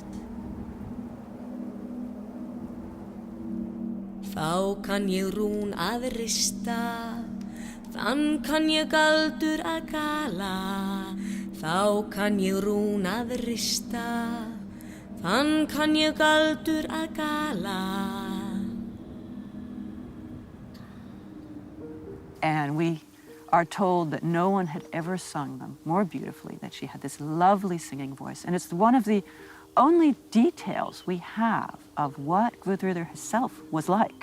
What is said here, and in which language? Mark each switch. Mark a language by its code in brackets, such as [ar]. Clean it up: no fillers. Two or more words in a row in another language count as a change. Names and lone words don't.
[is] Þá kann ég rún að rista, þann kann ég galdur að gala. Þá kann ég rún að rista, þann kann ég galdur að gala. [en] And we are told that no one had ever sung them more beautifully, that she had this lovely singing voice. And it's one of the only details we have of what Guðríður herself was like.